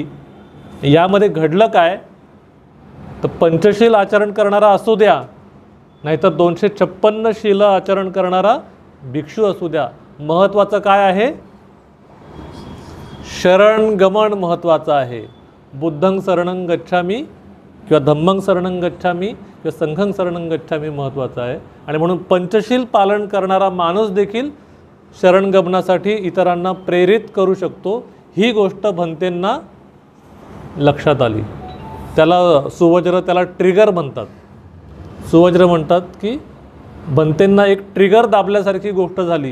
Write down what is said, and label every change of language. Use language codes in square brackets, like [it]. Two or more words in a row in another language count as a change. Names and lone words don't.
[mr] यामध्ये घडलं काय तर पंचशील आचरण करणारा असू द्या नाहीतर 256 शील आचरण करणारा भिक्षू असू द्या, महत्त्वाचं काय आहे शरणगमन महत्त्वाचं आहे. [pi] बुद्धं शरणं गच्छामि किंवा धम्मं शरणं गच्छामि किंवा संघं शरणं गच्छामि [mr] महत्त्वाचं आहे. आणि म्हणून पंचशील पालन करणारा माणूस देखील शरणगमनासाठी इतरांना प्रेरित करू शकतो. ही गोष्ट बनतेंना लक्षात आली. त्याला सुवज्र, त्याला ट्रिगर म्हणतात. सुवज्र म्हणतात की बनतेंना एक ट्रिगर दाबल्यासारखी गोष्ट झाली.